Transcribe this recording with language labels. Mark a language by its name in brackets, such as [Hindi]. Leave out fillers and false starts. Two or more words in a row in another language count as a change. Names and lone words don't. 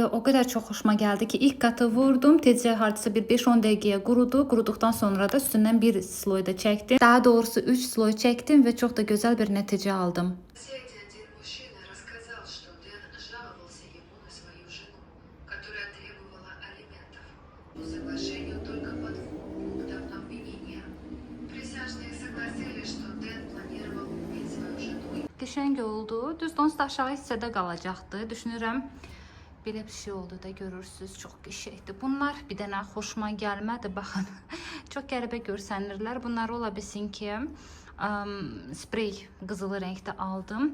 [Azerbaijani] o qədər çox xoşuma gəldi ki, ilk qatı vurdum, tezcə hardasa bir 5-10 dəqiqəyə qurudu. Quruduqdan sonra da üstündən bir sloy da çəkdim. Daha doğrusu 3 sloy çəkdim və çox da gözəl bir nəticə aldım. [Russian] Один мужчина рассказал, что Дэн жаловался ему на свою жену, которая требовала алиментов. По соглашению только по 2 пунктам обвинения. Присяжные согласились, что Дэн планировал убить свою жену. [Azerbaijani] Qəşəng oldu. Düz onsuz da aşağı hissədə qalacaqdı. Düşünürəm belə bir şey oldu da görürsüz. Çox qəşəngdir. Bunlar bir dənə xoşuma gəlmədi. Baxın. Çox qəribə görsənirlər. Bunlar ola bilsin ki, sprey qızılı rəngdə aldım.